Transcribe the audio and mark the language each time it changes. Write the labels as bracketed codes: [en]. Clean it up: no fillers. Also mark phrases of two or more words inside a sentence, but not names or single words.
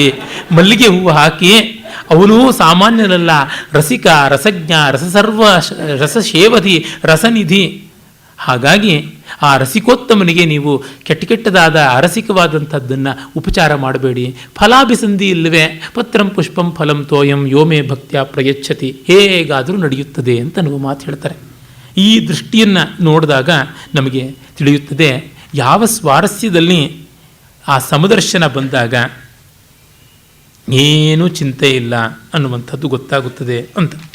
[kn] ಮಲ್ಲಿಗೆ ಹೂವು ಹಾಕಿ ಅವನು ಸಾಮಾನ್ಯನಲ್ಲ, ರಸಿಕ, ರಸಜ್ಞ, ರಸಸರ್ವ ರಸಶೇವಧಿ, ರಸನಿಧಿ, ಹಾಗಾಗಿ ಆ ರಸಿಕೋತ್ತಮನಿಗೆ ನೀವು ಕೆಟ್ಟದಾದ ಅರಸಿಕವಾದಂಥದ್ದನ್ನು ಉಪಚಾರ ಮಾಡಬೇಡಿ. ಫಲಾಭಿಸಂಧಿ ಇಲ್ಲವೇ [sa] ಪತ್ರಂ ಪುಷ್ಪಂ ಫಲಂ ತೋಯಂ ಯೋಮೇ ಭಕ್ತ್ಯ ಪ್ರಯಚ್ಛತಿ, [kn] ಹೇಗಾದರೂ ನಡೆಯುತ್ತದೆ ಅಂತ ನಾವು ಮಾತು ಹೇಳ್ತಾರೆ. ಈ ದೃಷ್ಟಿಯನ್ನು ನೋಡಿದಾಗ ನಮಗೆ ತಿಳಿಯುತ್ತದೆ ಯಾವ ಸ್ವಾರಸ್ಯದಲ್ಲಿ ಆ ಸಮದರ್ಶನ ಬಂದಾಗ ಏನೂ ಚಿಂತೆ ಇಲ್ಲ ಅನ್ನುವಂಥದ್ದು ಗೊತ್ತಾಗುತ್ತದೆ ಅಂತ.